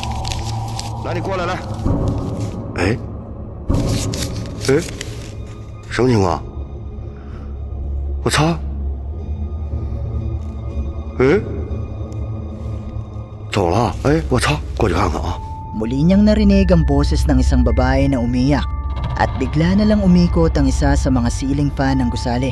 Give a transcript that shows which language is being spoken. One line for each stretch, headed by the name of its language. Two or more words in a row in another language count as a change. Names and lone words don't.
Chinese: 来你过来来！哎，什么情况？我操！走了！哎，我操！过去看看啊！
Filipino: Muli niyang narinig ang boses ng isang babae na umiyak at bigla na lang umikot ang isa sa mga
English: ceiling fan
Filipino: ng gusali.